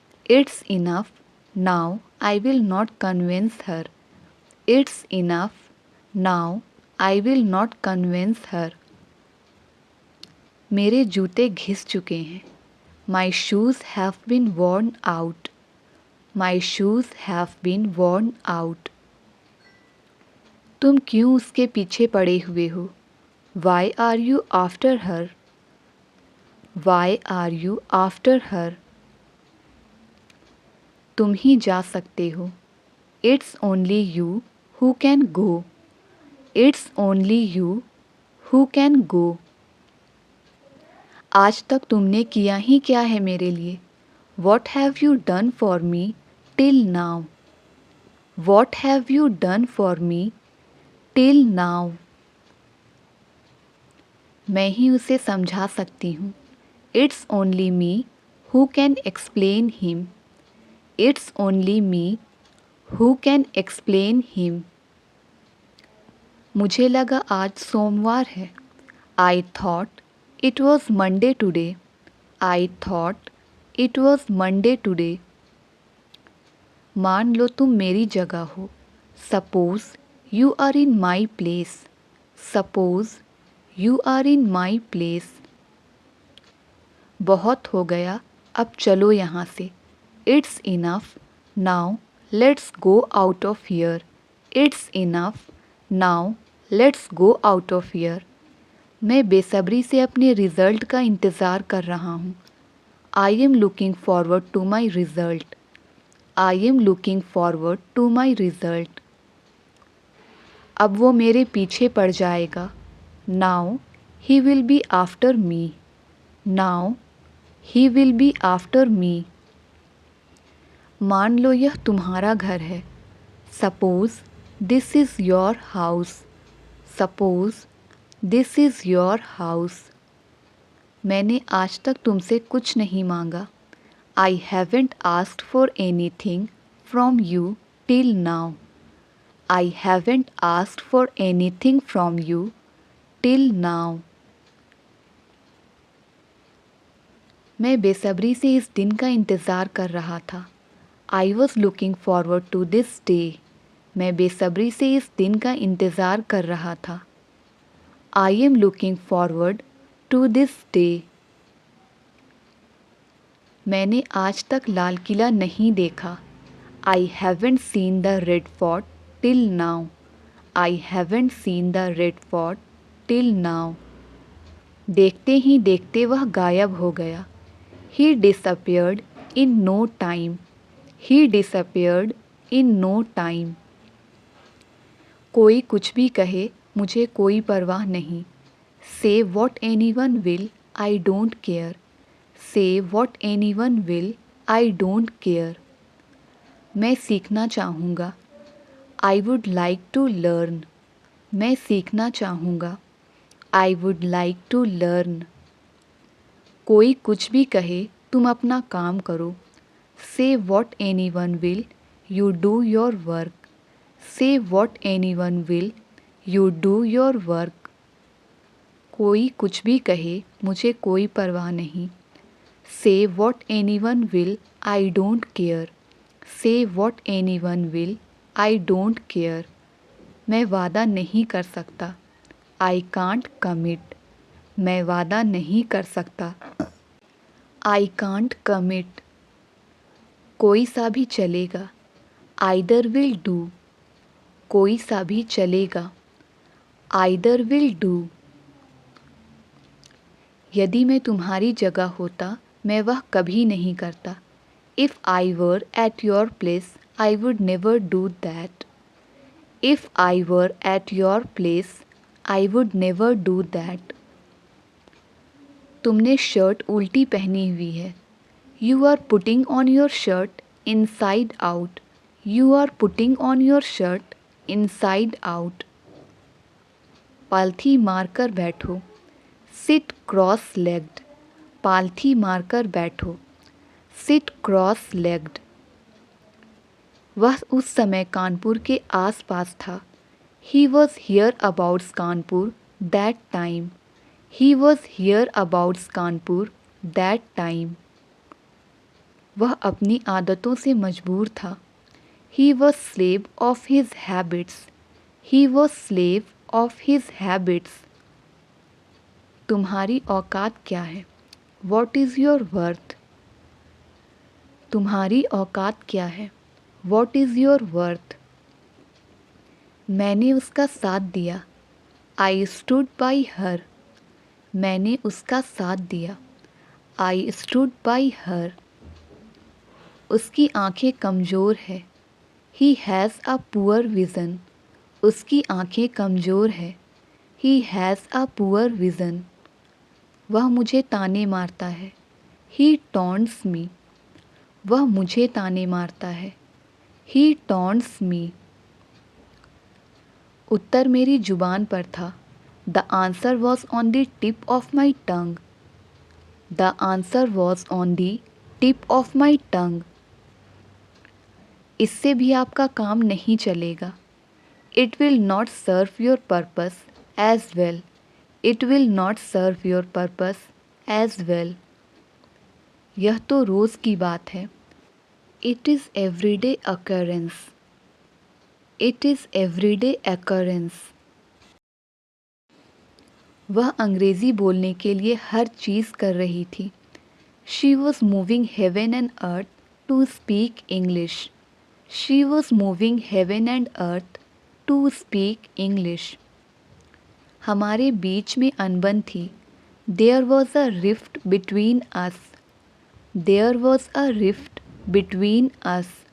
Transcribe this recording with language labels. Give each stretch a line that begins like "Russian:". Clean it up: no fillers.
English: It's enough. Now I will not convince her. It's enough. Now I will not convince her.
Hindi: मेरे जूते घिस चुके हैं.
English: My shoes have been worn out. My shoes have been worn out.
Hindi: तुम क्यों उसके पीछे पड़े हुए हो?
English: Why are you after her? Why are you after her?
Hindi: तुम ही जा सकते हो.
English: It's only you who can go. It's only you who can go.
Hindi: आज तक तुमने किया ही क्या है मेरे लिए?
English: What have you done for me till now? What have you done for me till now?
Hindi: मैं ही उसे समझा सकती हूँ.
English: It's only me who can explain him. It's only me who can explain him.
Hindi: मुझे लगा आज सोमवार है.
English: I thought it was Monday today. I thought it was Monday today.
Hindi: मान लो तुम मेरी जगह हो.
English: Suppose you are in my place. Suppose you are in my place.
Hindi: बहुत हो गया, अब चलो यहाँ से.
English: It's enough. Now let's go out of here. It's enough. Now let's go out of here.
Hindi: मैं बेसब्री से अपने रिज़ल्ट का इंतज़ार कर रहा हूँ.
English: I am looking forward to my result. I am looking forward to my result.
Hindi: अब वो मेरे पीछे पड़ जाएगा.
English: Now he will be after me. Now he will be after me.
Hindi: मान लो यह तुम्हारा घर है.
English: Suppose this is your house. Suppose this is your house.
Hindi: मैंने आज तक तुमसे कुछ नहीं मांगा.
English: I haven't asked for anything from you till now. I haven't asked for anything from you till now.
Hindi: मैं बेसब्री से इस दिन का इंतज़ार कर रहा था.
English: I was looking forward to this day.
Hindi: मैं बेसब्री से इस दिन का इंतज़ार कर रहा था.
English: I am looking forward to this day.
Hindi: मैंने आज तक लाल किला नहीं देखा.
English: I haven't seen the Red Fort till now. I haven't seen the Red Fort till now.
Hindi: देखते ही देखते वह गायब हो गया.
English: He disappeared in no time. He disappeared in no time.
Hindi: कोई कुछ भी कहे, मुझे कोई परवाह नहीं.
English: Say what anyone will, I don't care. Say what anyone will, I don't care.
Hindi: मैं सीखना चाहूँगा.
English: I would like to learn.
Hindi: मैं सीखना चाहूँगा.
English: I would like to learn.
Hindi: कोई कुछ भी कहे, तुम अपना काम करो.
English: Say what anyone will, you do your work. Say what anyone will, you do your work.
Hindi: कोई कुछ भी कहे, मुझे कोई परवाह नहीं.
English: Say what anyone will, I don't care. Say what anyone will, I don't care.
Hindi: मैं वादा नहीं कर सकता.
English: I can't commit.
Hindi: मैं वादा नहीं कर सकता.
English: I can't commit.
Hindi: कोई सा भी चलेगा.
English: Either will do.
Hindi: कोई सा भी चलेगा.
English: Either will do.
Hindi: यदि मैं तुम्हारी जगह होता, मैं वह कभी नहीं करता.
English: If I were at your place, I would never do that. If I were at your place, I would never do that.
Hindi: तुमने शर्ट उल्टी पहनी हुई है.
English: You are putting on your shirt inside out. You are putting on your shirt inside out.
Hindi: पालथी मारकर बैठो.
English: Sit cross-legged.
Hindi: पालथी मारकर बैठो.
English: Sit cross-legged.
Hindi: वह उस समय कानपुर के आस-पास था.
English: He was hereabouts Kanpur that time. He was hereabouts Kanpur that time.
Hindi: वह अपनी आदतों से मजबूर था।
English: He was slave of his habits. He was slave of his habits.
Hindi: तुम्हारी औकात क्या है?
English: What is your worth?
Hindi: तुम्हारी औकात क्या है?
English: What is your worth?
Hindi: मैंने उसका साथ दिया।
English: I stood by her.
Hindi: मैंने उसका साथ दिया।
English: I stood by her.
Hindi: उसकी आंखें कमज़ोर है।
English: He has a poor vision.
Hindi: उसकी आंखें कमज़ोर है।
English: He has a poor vision.
Hindi: वह मुझे ताने मारता है।
English: He taunts me.
Hindi: वह मुझे ताने मारता है।
English: He taunts me.
Hindi: उत्तर मेरी जुबान पर था।
English: The answer was on the tip of my tongue. The answer was on the tip of my tongue.
Hindi: इससे भी आपका काम नहीं चलेगा।
English: It will not serve your purpose as well. It will not serve your purpose as well.
Hindi: यह तो रोज़ की बात है।
English: It is everyday occurrence. It is everyday occurrence.
Hindi: वह अंग्रेज़ी बोलने के लिए हर चीज़ कर रही थी।
English: She was moving heaven and earth to speak English. She was moving heaven and earth to speak English.
Hindi: हमारे बीच में अनबन थी।
English: There was a rift between us. There was a rift between us.